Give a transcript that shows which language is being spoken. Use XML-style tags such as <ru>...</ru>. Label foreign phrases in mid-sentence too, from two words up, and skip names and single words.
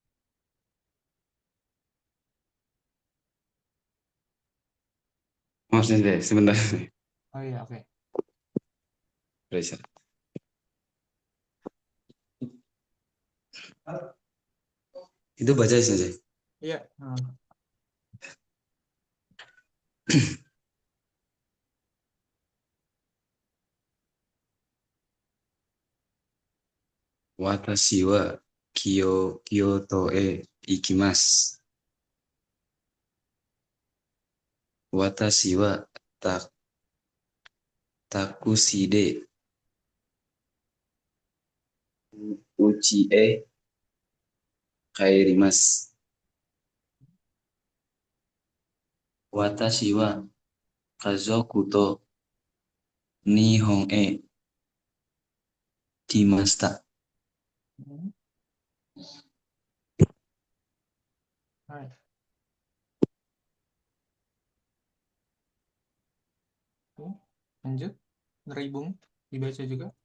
<id>Maaf deh, sebentar. Oh iya, oke. Reza. Itu baca saja. Iya.</id> <ja>私は京都へ行きます. 私はタクシーでうちへ帰ります. 私は家族と日本へ来ました.</ja> <id>Hai. Oke, lanjut. Neribung dibaca juga.</id>